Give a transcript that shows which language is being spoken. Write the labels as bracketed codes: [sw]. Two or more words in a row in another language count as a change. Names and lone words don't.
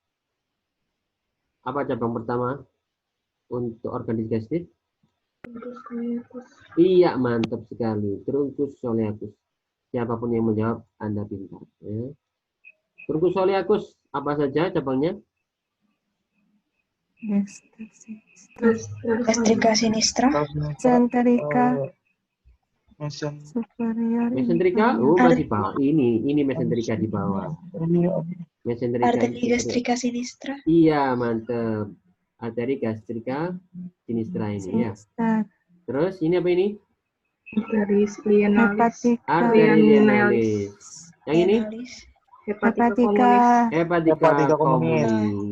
[id] Apa cabang pertama untuk organ digestif? Iya, mantap sekali. [la] Truncus coeliacus. [id] Siapapun yang menjawab, Anda pintar. Ya. [la] Truncus coeliacus, [id] apa saja cabangnya? [la] Gastrika sinistra. Mesenterika superior. [id] Mesenterika, oh masih bawah. Ini mesenterika di bawah. Mesenterika [la] Arteri gastrika sinistra. [id] Iya, mantap. [la] Arteri gastrika sinistra ini ya. [id] Terus ini apa ini? [la] Arteri lienalis. Arteri lienalis. [id] Yang ini? [la] Hepatika communis.